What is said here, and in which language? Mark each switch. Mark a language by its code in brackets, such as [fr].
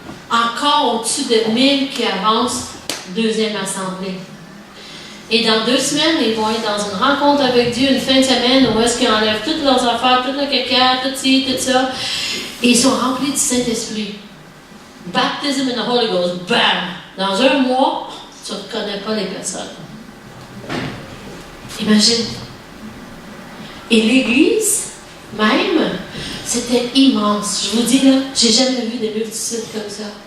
[fr] Encore au-dessus de 1000 qui avancent, deuxième assemblée. Et dans 2 semaines, ils vont être dans une rencontre avec Dieu, une fin de semaine, où est-ce qu'ils enlèvent toutes leurs affaires, tout le caca, tout ci, tout ça. Et ils sont remplis du Saint-Esprit. [en] Baptism in the Holy Ghost, bam! [fr] Dans 1 mois, tu ne reconnais pas les personnes. Imagine. Et l'Église, même, c'était immense. Je vous dis là, j'ai jamais vu des multitudes comme ça.